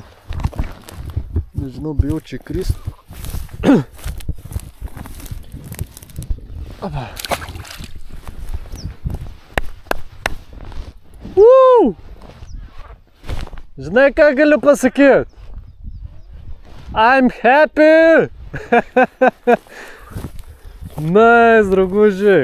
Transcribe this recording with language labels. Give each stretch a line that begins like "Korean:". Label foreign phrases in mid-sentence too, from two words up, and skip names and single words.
Lithuanian: Nežinau, bijau čia krist. Opa. Žinai, ką galiu pasakyti?
English: I'm happy! Nice,
Lithuanian: draugužiai!